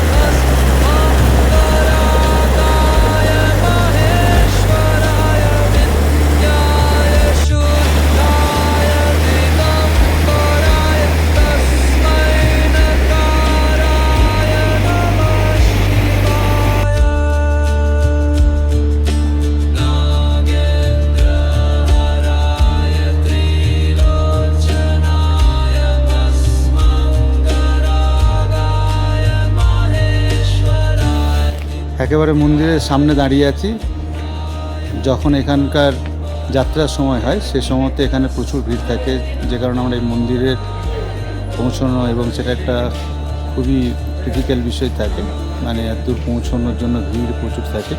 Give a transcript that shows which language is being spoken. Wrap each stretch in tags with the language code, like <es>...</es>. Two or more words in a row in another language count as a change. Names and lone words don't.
<sa>भस्माङ्गरागाय महेश्वराय नित्याय शुद्धाय दिगम्बराय तस्मै नकाराय नमः शिवाय। नागेन्द्रहाराय त्रिलोचनाय भस्माङ्गरागाय महेश्वराय।</sa> <bn>একেবারে মন্দিরের সামনে দাঁড়িয়ে আছি। যখন এখানকার যাত্রার সময় হয় সে সময়তে এখানে প্রচুর ভিড় থাকে, যে কারণে আমরা এই মন্দিরে পৌঁছানো এবং সেটা একটা খুবই ক্রিটিক্যাল বিষয় থাকে, মানে এত দূর পৌঁছানোর জন্য ভিড় প্রচুর থাকে।</bn>